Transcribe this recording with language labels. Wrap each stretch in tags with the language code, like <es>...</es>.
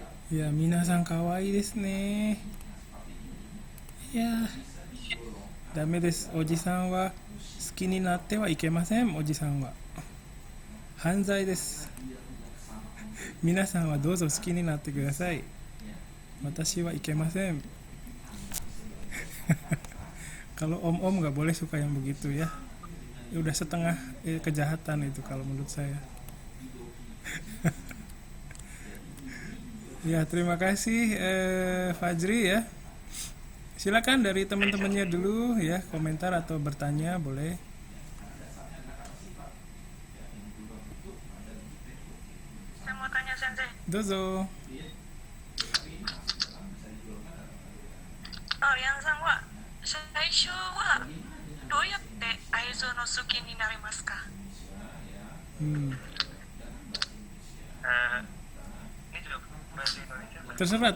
<ja>Ya, minasan kawaii desu ne. Ya. ダメです。おじさんは好きになってはいけません。おじさんは犯罪です。皆さんはどうぞ好きになってください。私はいけません。</ja> <id>Kalau om-om nggak boleh suka yang begitu ya. Udah setengah kejahatan itu kalau menurut saya. Ya, terima kasih Fajri ya. Silakan dari teman-temannya dulu ya, komentar atau bertanya boleh. Saya mau tanya sensei.</id> <ja>Dozo. Yang sang wa, 最初はどうやって愛情の好きになりますか?</ja> <id>Ini juga bahasa Indonesia.</id>